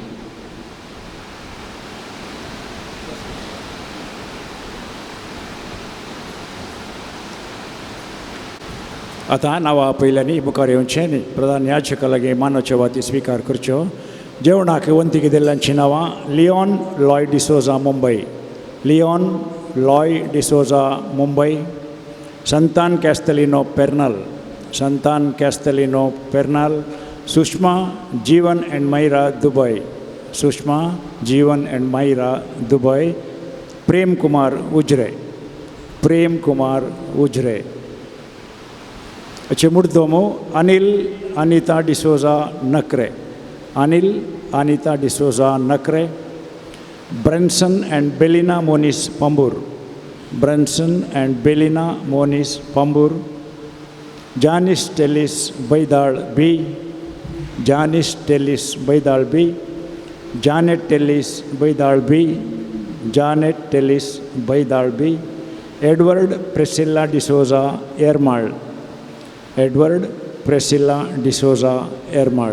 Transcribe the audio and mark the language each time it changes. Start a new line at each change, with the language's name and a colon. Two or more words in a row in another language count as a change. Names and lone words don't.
Konkani: आतां नांवां पयल्यांनी मुखार येवचें न्ही. प्रधान याजका लागीं मानाच्यो वाती स्विकार करच्यो. जेवणाक वंतिकी दिल्ल्यांची नांवां लिओन लॉय डिसोजा मुंबय, लिओन लॉय डिसोजा मुंबय, संतान कॅस्टलिनो पेर्नल, संतान कॅस्टलिनो पेर्नल, सुषमा जीवन एंड मायरा दुबय, सुषमा जीवन एंड मायरा दुबय, प्रेम कुमार उजरे, प्रेम कुमार उजरे. अच्छे मुर्दोमो अनिल अनिता डिसोजा नकरे, अनिल अनिता डिसोजा नकरे, ब्रेन्सन एंड बेलिना मोनिस पंबूर, ब्रेन्सन एंड बेलिना मोनिस पंबूर, जानिस टेलिस बैदाळ बी, जानिस टेलिस बैदाळ बी, जानेट टेलिस बैदाळ बी, जानेट टेलिस बैदाळ बी, एडवर्ड प्रेसिल्ला डिसोजा एरमाळ, एडवर्ड प्रेसिल्ला डिसोजा एरमाळ.